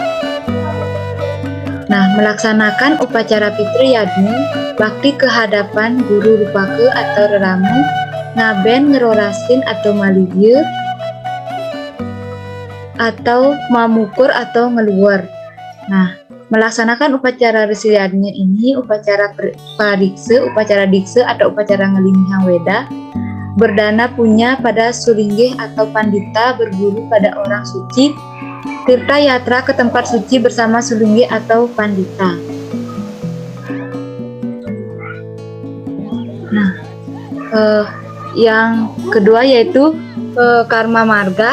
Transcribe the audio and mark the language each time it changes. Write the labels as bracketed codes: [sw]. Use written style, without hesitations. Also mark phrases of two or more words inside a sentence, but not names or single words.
[id] Nah, melaksanakan upacara Pitri Yajna, bakti ke hadapan guru rupake atau reramu, ngaben ngerorasin atau malibye, atau mamukur atau ngeluar. Nah, melaksanakan upacara Resi Yajna ini upacara parikse, upacara dikse atau upacara ngelinghang weda, berdana punya pada sulinggih atau pandita, berguru pada orang suci, tirta yatra ke tempat suci bersama sulinggih atau pandita. Nah, yang kedua yaitu karma marga.